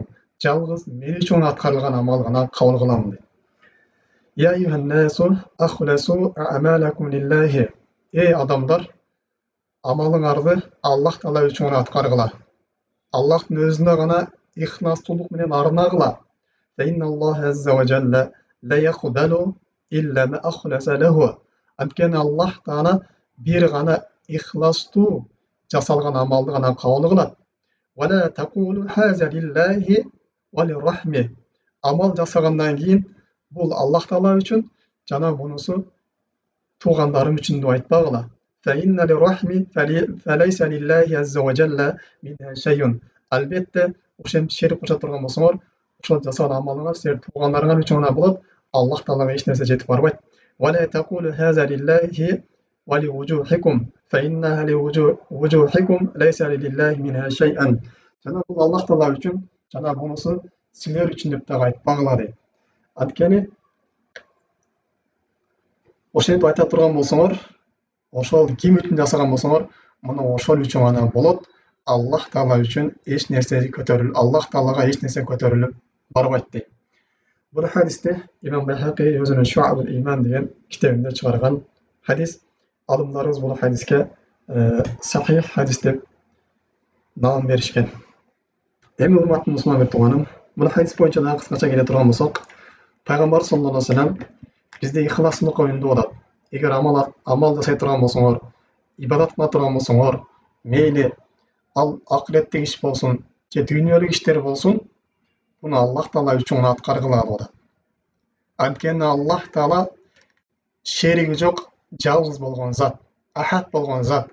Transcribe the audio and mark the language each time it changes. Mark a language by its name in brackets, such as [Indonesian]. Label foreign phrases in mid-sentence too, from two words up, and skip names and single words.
[Kyrgyz] Жалгыз мен үчүн аткарылган амал гана кабыл кылам дейт. [Arabic] يا أيها الناس أخلصوا أعمالكم لله. [Kyrgyz] Эй адамдар, амалыңарды Аллах Таала үчүн аткаргыла. Аллахтын өзүнө гана ихластуулук менен арнагыла. [Arabic] فإن الله عز وجل لا يقبل إلا ما أخلص له. [Kyrgyz] Анткени Аллах Таала бир гана ихластуу жасалган амалды гана кабыл кылат. [Arabic] ولا تقول هذا لله وللرحمة. [Kyrgyz] Амал жасагандан кийин бул Аллах Таала үчүн, жана бунусу туугандарым үчүн деп айтпагыла. [Arabic] فإن للرحم فليس لله عز وجل منها شيء. [Kyrgyz] Албетте, ошентип шерик кошо турган болсоңор, ошол жасаган амалыңар силер туугандарыңар үчүн гана болот. Аллах Таалага эч нерсе жетип барбайт. [Arabic] ولا تقول هذا لله ولوجوهكم فإنها لوجوهكم ليس لله منها شيئا. [Kyrgyz] Жана бул Аллах Таала үчүн, жана бунусу силер үчүн деп дагы айтпагыла дейт. Анткени ошентип айта турган болсоңор, ошол ким үчүн жасаган болсоңор, мына ошол үчүн гана болот. Аллах Таала үчүн эч нерсе көтөрүлүп, Аллах Таалага эч нерсе көтөрүлүп барбайт дейт. Бул хадисте Имам Байхақи өзүнүн Шуабул Иман деген китебинде чыгарган хадис. Алымдарыбыз бул хадиске сахих хадис деп наам беришкен. Эми урматтуу мусулман бир тууганым, бул хадис боюнча дагы кыскача келе турган болсок, пайгамбар [Arabic] صلى الله عليه وسلم [Kyrgyz] бизде ихластуулукка үндүү болот. Эгер амал жасай турган болсоңор, ибадат кыла турган болсоңор, мейли ал акыреттик иш болсун, же дүйнөлүк иштер болсун, буну Аллах Таала үчүн аткаргыла болот. Анткени Аллах Таала шериги жок, жалгыз болгон зат, ахад болгон зат.